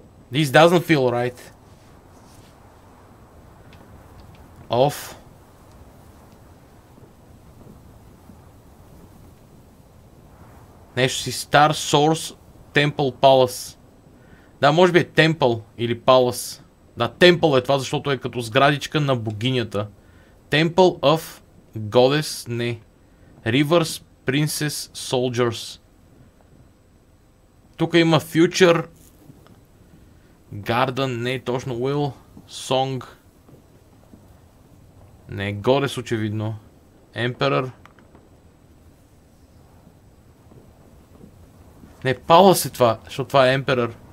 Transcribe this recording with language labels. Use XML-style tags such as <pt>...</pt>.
<en>This doesn't feel right. Of.</en> <bg>Нещо си</bg> <en>Star Source Temple Palace.</en> <bg>Да, може би е Temple или Palace. Да, Temple е това, защото е като сградичка на богинята.</bg> <en>Temple of Goddess,</en> <bg>не.</bg> <en>Rivers, Princess, Soldiers.</en> <bg>Тук има Future. Garden, не точно.</bg> <en>Will, Song.</en> <bg>Не, Goddess очевидно.</bg> <en>Emperor.</en> <bg>Не, Palace е това, защото това е Emperor.</bg>